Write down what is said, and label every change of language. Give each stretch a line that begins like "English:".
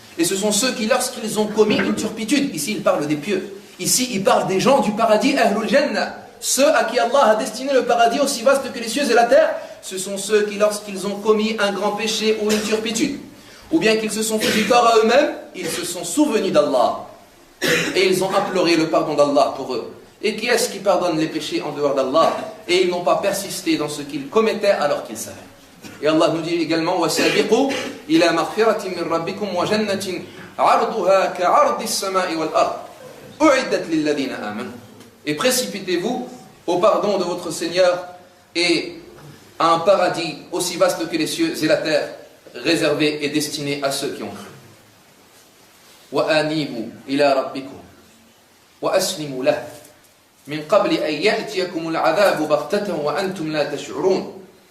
French: Et ce sont ceux qui, lorsqu'ils ont commis une turpitude, ici il parle des pieux, ici il parle des gens du paradis, Ahlul Jannah, ceux à qui Allah a destiné le paradis aussi vaste que les cieux et la terre, ce sont ceux qui, lorsqu'ils ont commis un grand péché ou une turpitude, ou bien qu'ils se sont fait du tort à eux-mêmes, ils se sont souvenus d'Allah, et ils ont imploré le pardon d'Allah pour eux. Et qui est-ce qui pardonne les péchés en dehors d'Allah? Et ils n'ont pas persisté dans ce qu'ils commettaient alors qu'ils savaient. Et Allah nous dit également
Arabic: وَسَابِقُوا إِلَى مَغْفِرَةٍ مِّن رَبِّكُمْ وَجَنَّةٍ عَرْضُهَا كَعَرْضِ السَّمَاءِ وَالْأَرْضِ أُعِدَّتْ لِلَّذِينَ آمَنُوا.
French: Et précipitez-vous au pardon de votre Seigneur et à un paradis aussi vaste que les cieux et la terre, réservé et destiné à ceux qui ont cru.
Arabic: وَأَنِيبُوا إِلَى رَبِّكُمْ وَأَسْلِمُوا لَهُ مِنْ قَبْلِ أَنْ يَأْتِيَكُمُ الْعَذَابُ بَغْتَةً وَأَنْتُمْ لَا تَشْعُرُونَ.